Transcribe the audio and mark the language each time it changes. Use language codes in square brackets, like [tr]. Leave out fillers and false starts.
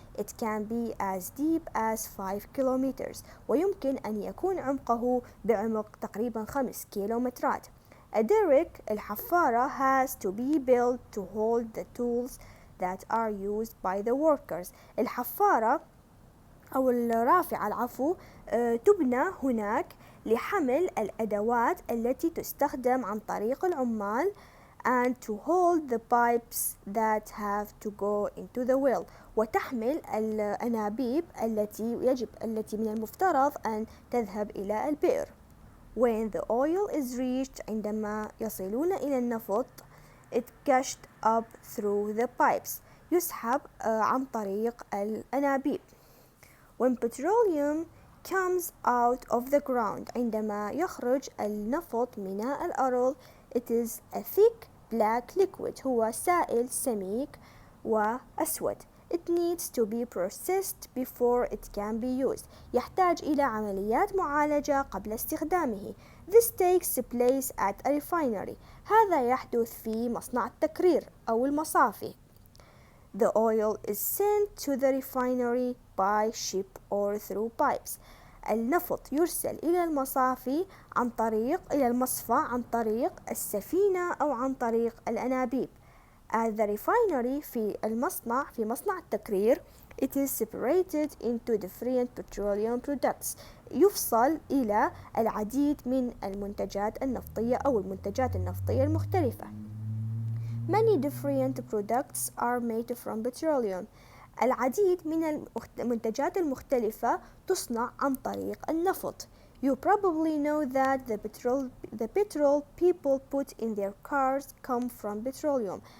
[en] It can be as deep as 5 kilometers [ar] ويمكن أن يكون عمقه بعمق تقريبا 5 كيلومترات. [en] A derrick الحفارة has to be built to hold the tools that are used by the workers. [ar] الحفارة أو الرافعة تبنى هناك لحمل الأدوات التي تستخدم عن طريق العمال [en] and to hold the pipes that have to go into the well [ar] وتحمل الأنابيب التي من المفترض أن تذهب إلى البئر. [en] When the oil is reached [ar] عندما يصلون إلى النفط [en] it gushed up through the pipes [ar] يسحب عن طريق الأنابيب. [en] When petroleum comes out of the ground [ar] عندما يخرج النفط من الأرض [en] it is a thick black liquid [ar] هو سائل سميك وأسود. [en] It needs to be processed before it can be used. [ar] يحتاج إلى عمليات معالجة قبل استخدامه. [en] This takes place at a refinery. [ar] هذا يحدث في مصنع التكرير أو المصافي. [en] The oil is sent to the refinery by ship or through pipes. [ar] النفط يرسل إلى المصافي إلى المصفى عن طريق السفينة أو عن طريق الأنابيب. [en] At the refinery [ar] في مصنع التكرير [en] it is separated into different petroleum products. [ar] يفصل إلى العديد من المنتجات النفطية أو المنتجات النفطية المختلفة. [en] Many different products are made from petroleum. [ar] العديد من المنتجات المختلفة تصنع عن طريق النفط. [en] You probably know that the petrol people put in their cars come from petroleum.